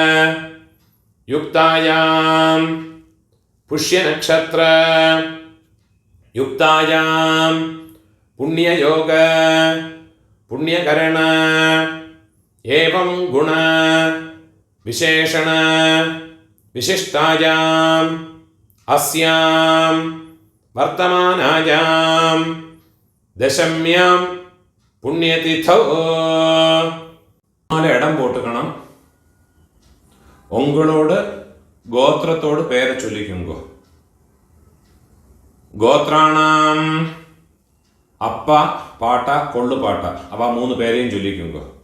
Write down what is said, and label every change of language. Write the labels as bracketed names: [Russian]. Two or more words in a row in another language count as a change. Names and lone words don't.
[Sanskrit] युक्तायां पुष्यनक्षत्र युक्तायां पुण्ययोग पुण्यकरण एवं गुण विशेषण विशिष्टायां अस्यां वर्तमानायां दशम्यां पुण्यतिथौ [Tamil] இடம் போட்டுக்கணம். உங்களோட் கோத்திரத்தோட் பேரெ சொல்லிக்குங்கோ. கோத்ராணாம் அப்ப பாட்ட கொள்ளுபாட்ட அவ 3 பேரெயும் சொல்லிக்குங்கோ.